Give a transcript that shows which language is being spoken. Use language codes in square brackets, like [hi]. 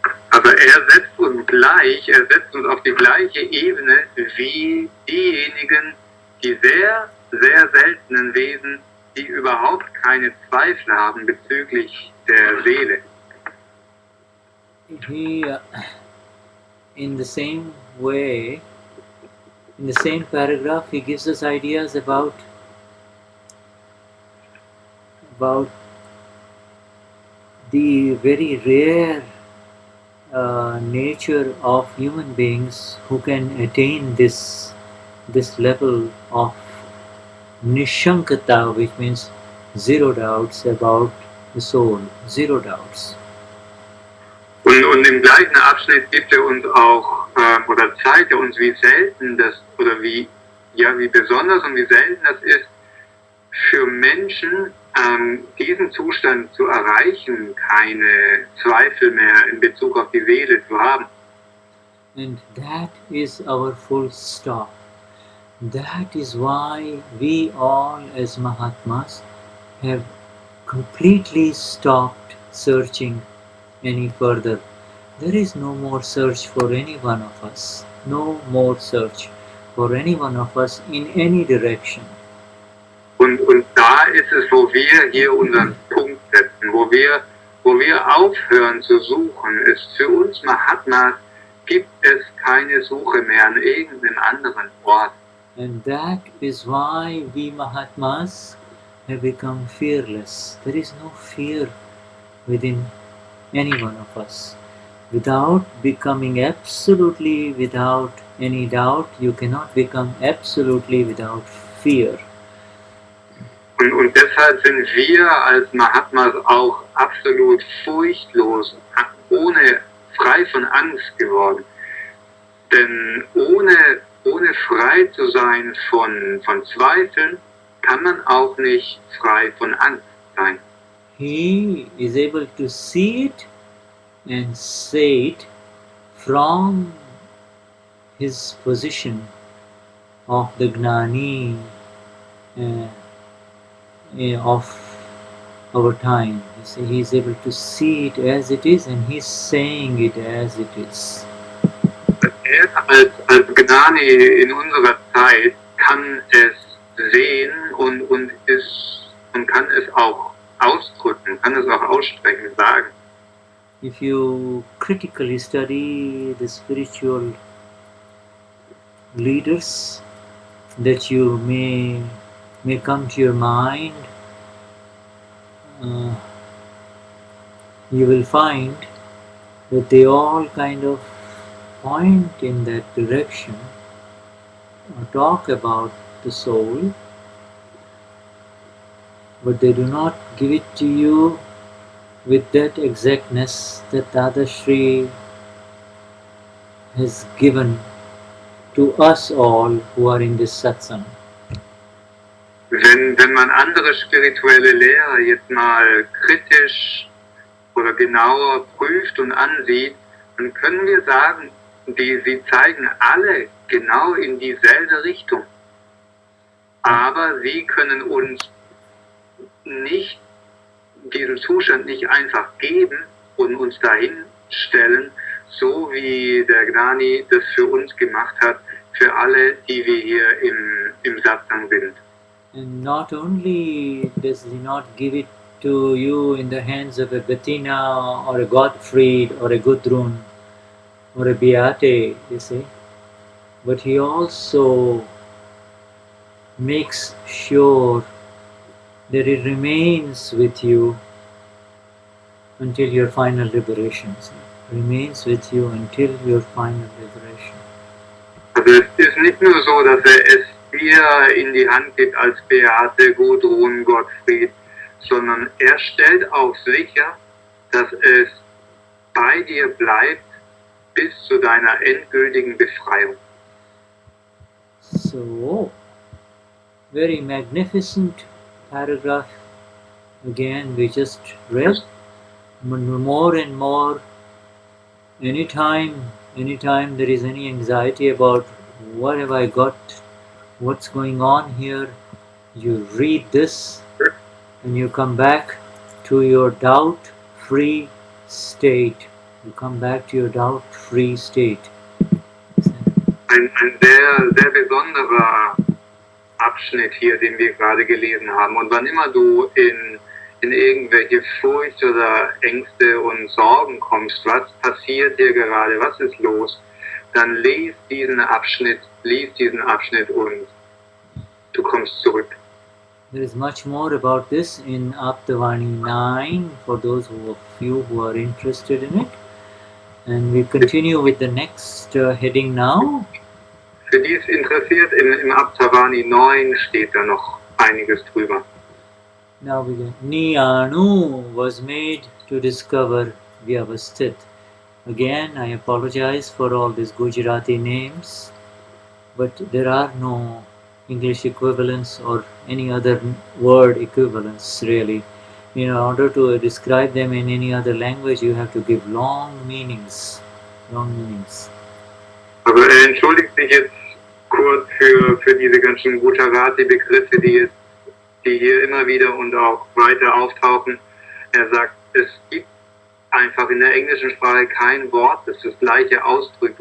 [de] Aber setzt uns auf die gleiche Ebene wie diejenigen, die sehr, sehr seltenen Wesen, die überhaupt keine Zweifel haben bezüglich der Seele. [en] He, in the same way, in the same paragraph, he gives us ideas about the very rare nature of human beings who can attain this level of nishankata, which means zero doubts about the soul, zero doubts. [de] Und im gleichen Abschnitt gibt er uns auch, oder zeigt er uns, wie selten das, oder wie besonders und wie selten das ist, für Menschen, diesen Zustand zu erreichen, keine Zweifel mehr in Bezug auf die Seele zu haben. [en] And that is our full stop. That is why we all as Mahatmas have completely stopped searching any further. There is no more search for any one of us. No more search for any one of us in any direction. [de] Und da ist es, wo wir hier unseren Punkt setzen, wo wo wir aufhören zu suchen, ist für uns Mahatmas, gibt es keine Suche mehr an irgendeinem anderen Ort. [en] And that is why we Mahatmas have become fearless. There is no fear within any one of us. Without becoming absolutely without any doubt, you cannot become absolutely without fear. [de] Und deshalb sind wir als Mahatmas auch absolut furchtlos, frei von Angst geworden. Denn ohne frei zu sein von Zweifeln, kann man auch nicht frei von Angst sein. [en] He is able to see it and say it from his position of the Gnani of our time. He is able to see it as it is and he is saying it as it is. [de] Als Gnani in unserer Zeit kann es sehen und kann es auch ausdrücken, kann es auch aussprechen, sagen. [en] If you critically study the spiritual leaders that you may come to your mind, you will find that they all kind of point in that direction or talk about the soul, but they do not give it to you with that exactness that Dadashri has given to us all who are in this Satsang. [de] Wenn man andere spirituelle Lehrer jetzt mal kritisch oder genauer prüft und ansieht, dann können wir sagen, sie zeigen alle genau in dieselbe Richtung. Aber sie können uns nicht diesen Zustand nicht einfach geben und uns dahin stellen, so wie der Gnani das für uns gemacht hat, für alle, die wir hier im Satsang sind. [en] And not only does he not give it to you in the hands of a Bettina or a Gottfried or a Gudrun or a Beate, you see, but he also makes sure that it remains with you until your final liberation. Remains with you until your final liberation. [de] Also es ist nicht nur so, dass es dir in die Hand gibt als Beate, Gudrun, Gottfried, sondern stellt auch sicher, dass es bei dir bleibt bis zu deiner endgültigen Befreiung. [en] So, very magnificent paragraph again we just read. More and more, anytime there is any anxiety about what have I got, what's going on here, you read this and you come back to your doubt-free state. You come back to your doubt-free state. [de] Ein sehr, sehr besonderer Abschnitt hier, den wir gerade gelesen haben. Und wann immer du in irgendwelche Furcht oder Ängste und Sorgen kommst, was passiert hier gerade, was ist los, dann lies diesen Abschnitt und du kommst zurück. [en] There is much more about this in Aptavani 9 for those of you who are interested in it. And we continue with the next heading now. [de] Für die es interessiert, im Aptavani 9 steht da noch einiges drüber. [en] Now we go. Gnani was made to discover Vyavasthit. Again, I apologize for all these Gujarati names, but there are no English equivalents or any other word equivalents really. In order to describe them in any other language, you have to give long meanings. [de] Aber er entschuldigt sich jetzt kurz für diese ganzen Gujarati-Begriffe, die hier immer wieder und auch weiter auftauchen. Er sagt, es gibt einfach in der englischen Sprache kein Wort, das das gleiche ausdrückt.